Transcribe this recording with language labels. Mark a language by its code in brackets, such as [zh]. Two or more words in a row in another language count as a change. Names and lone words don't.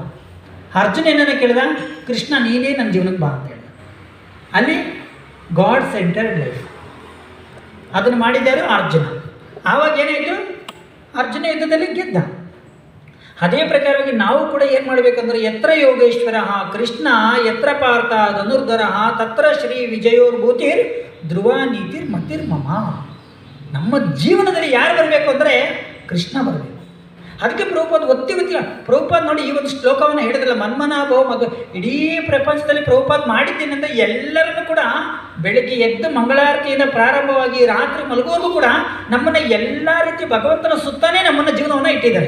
[kn] ಅರ್ಜುನ ಏನನ್ನು ಕೇಳ್ದ? ಕೃಷ್ಣ ನೀನೇ ನನ್ನ ಜೀವನಕ್ಕೆ ಬಾ ಅಂತ ಹೇಳ್ದ. [en] ಅಲ್ಲಿ God centered life. [kn] ಅದನ್ನು ಮಾಡಿದ್ದಾರು ಅರ್ಜುನ. ಆವಾಗ ಏನಾಯಿತು? ಅರ್ಜುನ ಯುದ್ಧದಲ್ಲಿ ಗೆದ್ದ. ಅದೇ ಪ್ರಕಾರವಾಗಿ ನಾವು ಕೂಡ ಏನು ಮಾಡಬೇಕಂದ್ರೆ, [sa] ಯತ್ರ ಯೋಗೇಶ್ವರ ಕೃಷ್ಣ ಯತ್ರ ಪಾರ್ಥ ಧನುರ್ಧರ ತತ್ರ ಶ್ರೀ ವಿಜಯೋರ್ಭೂತಿರ್ ಧ್ರುವ ನೀತಿರ್ ಮತಿರ್ಮಮ. [kn] ನಮ್ಮ ಜೀವನದಲ್ಲಿ ಯಾರು ಬರಬೇಕು ಅಂದರೆ ಕೃಷ್ಣ ಬರಬೇಕು. ಅದಕ್ಕೆ ಪ್ರಭುಪಾದ ಒತ್ತಿ ಪ್ರಭುಪಾದ ನೋಡಿ ಈ ಒಂದು ಶ್ಲೋಕವನ್ನು ಹೇಳಿದ್ರಲ್ಲ, ಮನ್ಮನಾಭವ ಮಗ. ಇಡೀ ಪ್ರಪಂಚದಲ್ಲಿ ಪ್ರಭುಪಾದ ಮಾಡಿದ್ದೇನೆಂದರೆ ಎಲ್ಲರನ್ನು ಕೂಡ ಬೆಳಗ್ಗೆ ಎದ್ದು ಮಂಗಳಾರತಿಯಿಂದ ಪ್ರಾರಂಭವಾಗಿ ರಾತ್ರಿ ಮಲಗುವವರೆಗೂ ಕೂಡ ನಮ್ಮನ್ನು ಎಲ್ಲ ರೀತಿ ಭಗವಂತನ ಸುತ್ತಾನೇ ನಮ್ಮನ್ನು ಜೀವನವನ್ನು ಇಟ್ಟಿದ್ದಾರೆ.